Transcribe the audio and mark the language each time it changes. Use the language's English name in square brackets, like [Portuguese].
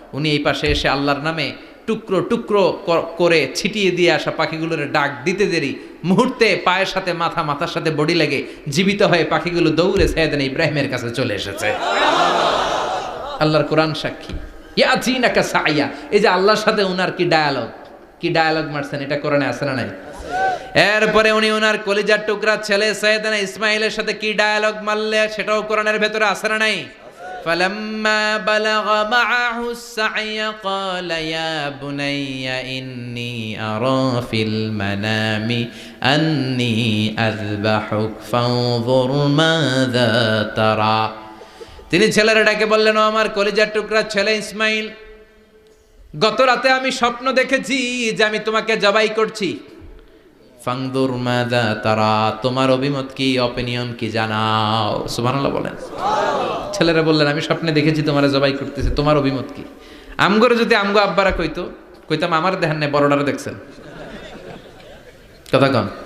[Bangla] উনি এই পাশে এসে আল্লাহর নামে টুকরো টুকরো করে ছিটিয়ে দিয়ে আসা পাখিগুলোর ডাক দিতে দেরি মুহূর্তে পায়ের সাথে মাথা, মাথার সাথে বডি লেগে জীবিত হয়ে পাখিগুলো দৌড়ে সাইয়েদনা ইব্রাহিমের কাছে চলে এসেছে। আল্লাহর কোরআন সাক্ষী। [Arabic] ইয়াতিনাকা সায়া, [Bangla] এই যে আল্লাহর সাথে উনার কি ডায়ালগ মারছেন, এটা কোরআনে আছে না নাই? এরপরে উনি ওনার কলিজার টুকরা ছেলে সাইয়েদনা ইসমাইলের সাথে কি ডায়ালগ মারলে, সেটাও কোরআনের ভেতরে আছে না নাই? [Arabic] فلما بلغ معه السعي قال يا بني إني أرى في المنام أني أذبحك فانظر ماذا ترى। [Bangla] তিনি ছেলেরা ডাকে বললেন, ও আমার কলিজার টুকরা ছেলে ইসমাইল, গত রাতে আমি স্বপ্ন দেখেছি যে আমি তোমাকে জবাই করছি। [Arabic] ফাংদুর মাযা তারা, [Bangla] তোমার অভিমত কি, অপিনিয়ন কি জানাও। সুবহানাল্লাহ বলেন। ছেলেরা বললেন, আমি স্বপ্নে দেখেছি তোমারে জবাই করতেছে, তোমার অভিমত কি? আমগরে যদি আমগো আব্বারা কইতাম আমার দেখেন না, বড়ডারে দেখছেন। কথা কন।